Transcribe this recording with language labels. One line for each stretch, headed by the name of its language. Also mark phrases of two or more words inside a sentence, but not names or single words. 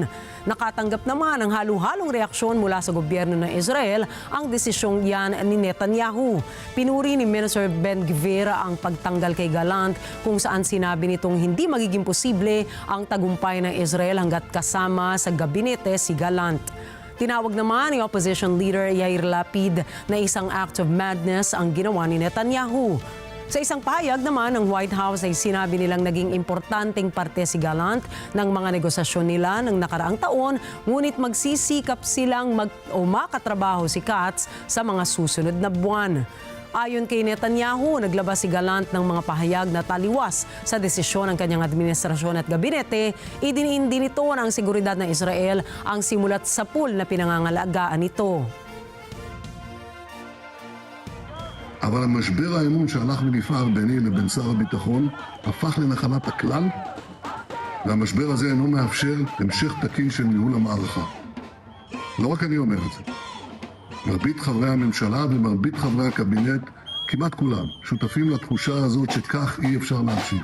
Filipino: Nakatanggap naman ang halo-halong reaksyon mula sa gobyerno ng Israel ang desisyong yan ni Netanyahu. Pinuri ni Minister Ben-Gvir ang pagtanggal kay Gallant kung saan sinabi nitong hindi magiging posible ang tagumpay ng Israel hanggat kasama sa gabinete si Gallant. Tinawag naman ni
English: opposition leader
Filipino: Yair Lapid na isang
English: act of madness
Filipino: ang ginawa ni Netanyahu. Sa isang pahayag naman ng White House ay sinabi nilang naging importanteng parte si Gallant ng mga negosasyon nila ng nakaraang taon, ngunit magsisikap silang makatrabaho si Katz sa mga susunod na buwan. Ayon kay Netanyahu, naglabas si Gallant ng mga pahayag na taliwas sa desisyon ng kanyang administrasyon at gabinete. Idiniin din ito ng seguridad ng Israel ang simulat sa pool na pinangangalagaan nito.
Hebrew: אבל המשבר האמון שהלך ונפער ביני לבין שר הביטחון הפך לנחלת הכלל, והמשבר הזה אינו מאפשר המשך תקין של ניהול המערכה. לא רק אני אומר את זה. מרבית חברי הממשלה ומרבית חברי הקבינט, כמעט כולם, שותפים לתחושה הזאת שכך אי אפשר להמשיך.